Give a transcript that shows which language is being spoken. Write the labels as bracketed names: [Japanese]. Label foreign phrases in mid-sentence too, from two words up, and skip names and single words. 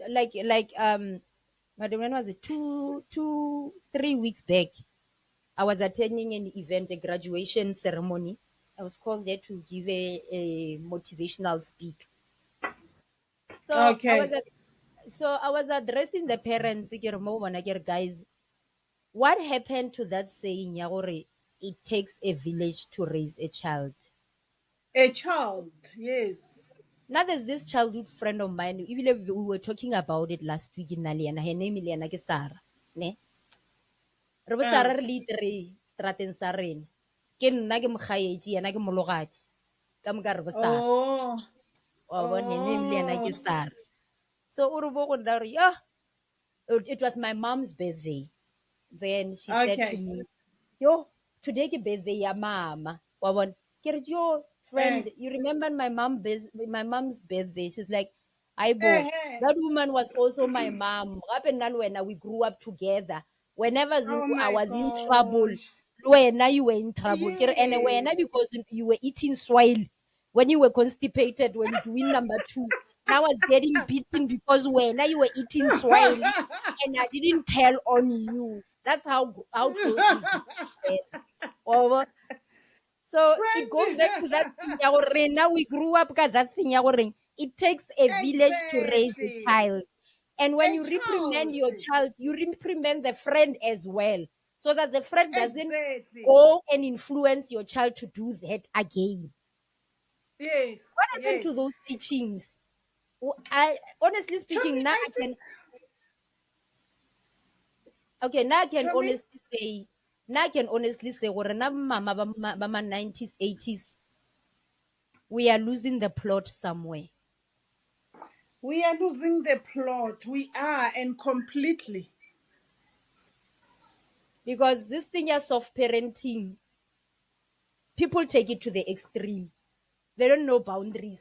[English] When was it? 3 weeks back, I was attending an event, a graduation ceremony. I was called there to give a motivational speak. So I was Okay. at, so I was addressing the parents. [Northern Sotho] Ke re, "Mo bona ke re, [English] guys, what happened to that saying? [Northern Sotho] Ya gore [English] it takes a village to raise a child." A child. Yes. Now there's this childhood friend of mine. Even we were talking about it last week in Naliana. Her name is ke Sarah. [Northern Sotho] Ne? Re bo Uh. Sarah re le itere strateng sa rena. Ke nna ke mokgaetši, yena ke mologadi. Ka moka re bo Sarah. Oh. Wa bona [English] her name [Northern Sotho] le yena ke Oh. Sarah. So o re bo go nna re, [English] "Yeah, it was my mom's birthday." Then she said to Okay. me, "Yo, today [Northern Sotho] ke birthday ya mama." Wa bona? Ke re, [English] "Yo, Eh. friend, you remember my mom's birthday?" She's like, "Aibo, Eh. Eh. that woman was also my mom. [Northern Sotho] Gape nna le wena, [English] we grew up together. Whenever Oh I my was in trouble, gosh. [Northern Sotho] le wena [English] you were in trouble. [Northern Sotho] Ke re, [English] and Yes. wena because you were eating swile when you were constipated when doing number two. Now I was getting beaten because when you were eating swine and I didn't tell on you." That's how close we grew together. Over. So it goes back to that thing. Friend. [Northern Sotho] Ya gore rena [English] we grew up ka that thing. [Northern Sotho] Ya gore [English] it takes a village to raise a Exactly. child. And when A you reprimand child. your child, you reprimand the friend as well. so that the friend doesn't Exactly. go and influence your child to do that again. Yes. What happened to Yes. those teachings? I honestly Chomi, speaking, now I I think can okay, now I can Chomi, honestly say [Northern Sotho] gore na mama ba ma [English] 90s 80s we are losing the plot somewhere, we are losing the plot. We are, and completely. because this thing is soft parenting. People take it to the extreme. They don't know boundaries.